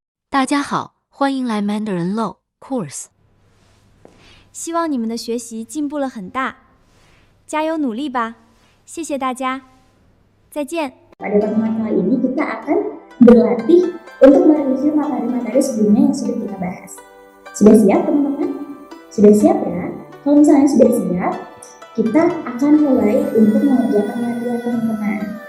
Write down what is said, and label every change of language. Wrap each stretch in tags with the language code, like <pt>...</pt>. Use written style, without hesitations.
<zh>大家好，欢迎来 Mandarin Low Course。希望你们的学习进步了很大，加油努力吧！谢谢大家，再见。</zh> <id>Pada pertemuan kali ini kita akan berlatih untuk mereview materi-materi sebelumnya yang sudah kita bahas. Sudah siap teman-teman? Sudah siap ya? Kalau misalnya sudah siap, kita akan mulai untuk mengerjakan latihan teman-teman.</id>